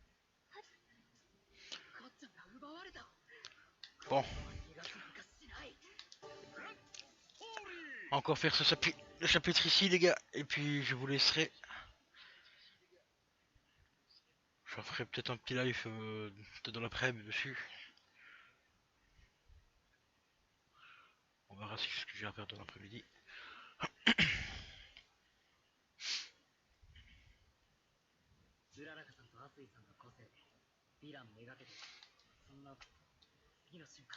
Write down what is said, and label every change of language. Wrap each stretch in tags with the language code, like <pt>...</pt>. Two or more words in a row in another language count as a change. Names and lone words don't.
<ja>かっちゃんが奪われた。</ja> <fr>Bon,</fr> <ja>逃がすなんかしない。</ja> <fr>encore faire le chapitre ici les gars. Et puis je vous laisserai. Je ferai peut-être un petit live peut-être dans l'après-midi dessus. On verra ce que j'ai à faire dans l'après-midi.</fr> <ja>うららかさんとアスイさんの個性でヴィランめがけてる。そんな次の瞬間。</ja>